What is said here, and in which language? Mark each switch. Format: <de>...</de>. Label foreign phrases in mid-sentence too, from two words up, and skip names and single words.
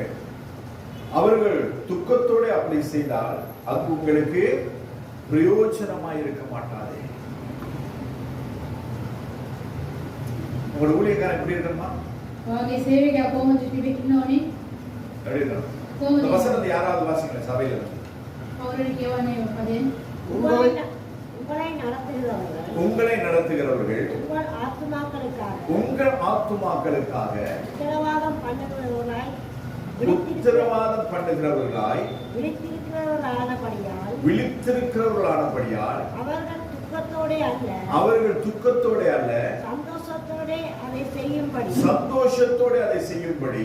<ta>அவர்கள் துக்கத்தோடு அப்படி செய்தால் அது உங்களுக்கு பிரயோஜனமாய் இருக்க மாட்டாது. உங்களோட ஊழியக்காரன் எப்படி இருக்கணுமா?</ta> <si>ඔයාගේ සේවකයා කොහොමද ඉන්න ඕනේ?</si> <ta>எப்படி இருக்கணும்? இந்த வசனத்தை யாராவது வாசிங்க சபையில.</ta> <si>කවුරුන් කියවන්නේ පදයෙන්?</si> <ta>உங்களை நடத்துகிறவர்கள் உங்கள் ஆத்துமாக்களுக்காக உங்கள் ஆத்துமாக்களுக்காக உத்தரவாதம் பண்ணுகிறவர்களாய் விழித்திருக்கிறவர்களானபடியால் அவர்கள் துக்கத்தோட அல்ல சந்தோஷத்தோட அதை செய்யும்படி</ta>